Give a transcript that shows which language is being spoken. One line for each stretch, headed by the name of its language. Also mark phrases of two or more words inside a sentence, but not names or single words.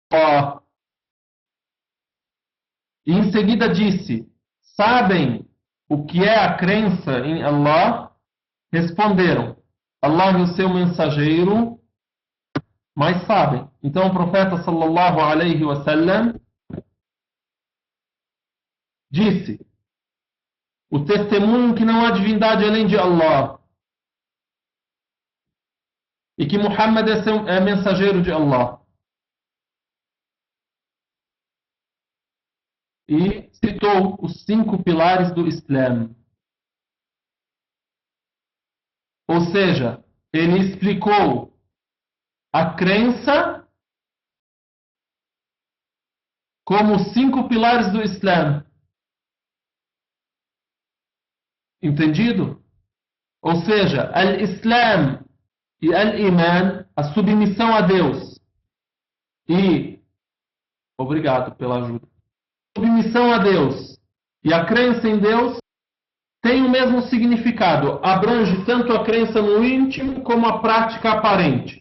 Portuguese: E em seguida disse: sabem o que é a crença em Allah? Responderam: Allah e o seu mensageiro mais sabem. Então o profeta
Arabic: صلى الله عليه وسلم
Portuguese: disse: o testemunho que não há divindade além de Allah e que Muhammad é mensageiro de Allah. E citou os 5 pilares do Islã. Ou seja, ele explicou a crença como os 5 pilares do Islã. Entendido? Ou seja, al-Islam e al-Iman, a submissão a Deus. E, obrigado pela ajuda. Submissão a Deus e a crença em Deus tem o mesmo significado. Abrange tanto a crença no íntimo como a prática aparente.